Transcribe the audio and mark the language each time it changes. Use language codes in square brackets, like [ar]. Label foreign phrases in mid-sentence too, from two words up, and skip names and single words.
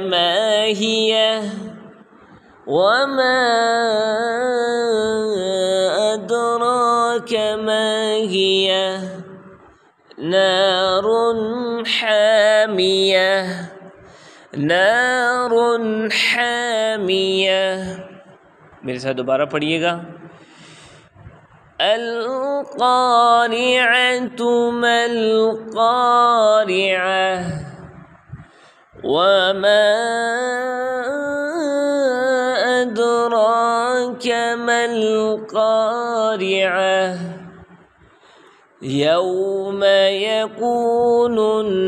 [ar] ما هيه نار حامية. [hi] मेरे साथ दोबारा पढ़िएगा। [ar] القارعة ما القارعة وما أدراك ما القارعة يوم يكون